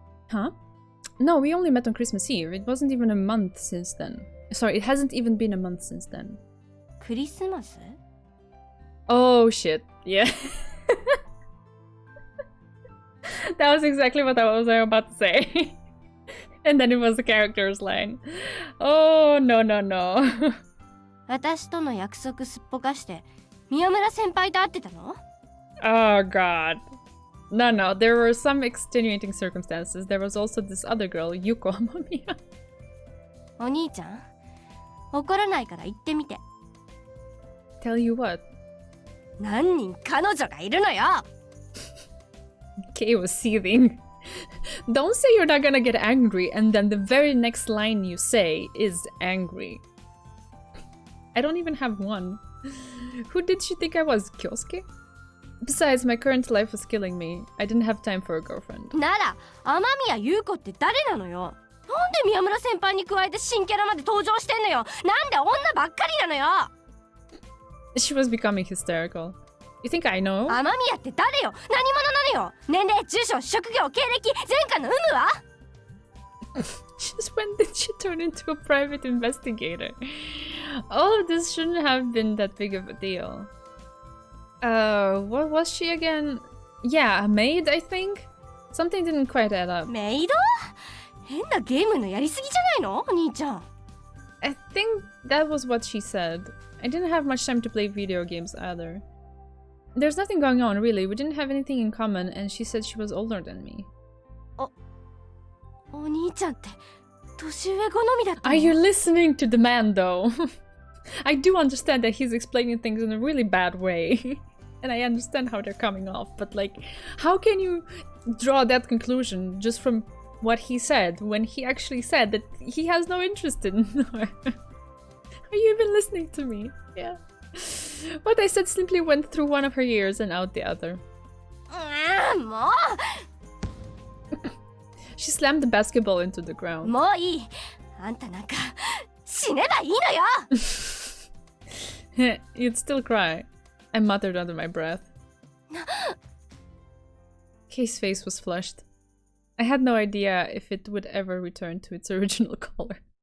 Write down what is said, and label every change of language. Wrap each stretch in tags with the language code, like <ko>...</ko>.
<en>Huh? No, we only met on Christmas Eve. It wasn't even a month since then. Sorry, it hasn't even been a month since then.</en> <ja>クリスマス</ja> <en>Oh shit. Yeah. That was exactly what I was about to say. And then it was the character's line. Oh, no, no, no.</en> <ja>私との約束すっぽかして宮村先輩と会ってたの？</ja> <en>Oh god. No, no, there were some extenuating circumstances. There was also this other girl, Yuko Amamiya.</en> <ja>お兄ちゃん、怒らないから言ってみて。</ja> <en>Tell you what.</en> <ja>何人彼女がいるのよ。</ja> <en>Kay was seething. Don't say you're not gonna get angry and then the very next line you say is angry. I don't even have one. Who did she think I was, Kyosuke? Besides, my current life was killing me. I didn't have time for a girlfriend.</en> <ja>なら雨宮優子って誰なのよ。なんで宮村先輩に加えて新キャラまで登場してんのよ。なんで女ばっかりなのよ。</ja> <en>She was becoming hysterical. You think I know?</en> <ja>雨宮って誰よ。何者なのよ。年齢、住所、職業、経歴、前科の有無は？</ja> <en>Just when did she turn into a private investigator? All of this shouldn't have been that big of a deal. What was she again? Yeah, a maid, I think? Something didn't quite add up.</en> <ja>メイド？変なゲームのやりすぎじゃないの？お兄ちゃん。</ja> <en>I think that was what she said. I didn't have much time to play video games either. There's nothing going on, really. We didn't have anything in common, and she said she was older than me.</en> <ja>お兄ちゃんって年上好みだったの？</ja> <en>Are you listening to the man, though? I do understand that he's explaining things in a really bad way. And I understand how they're coming off, but like, how can you draw that conclusion just from what he said when he actually said that he has no interest in her? Are you even listening to me? Yeah. What I said simply went through one of her ears and out the other. も She slammed the basketball into the う ground.</en> <ja>もういい。あんたなんか死ねばいいのよ。</ja> <en>You'd still cry. I muttered under my breath. Kay's face was flushed. I had no idea if it would ever return to its original color.</en>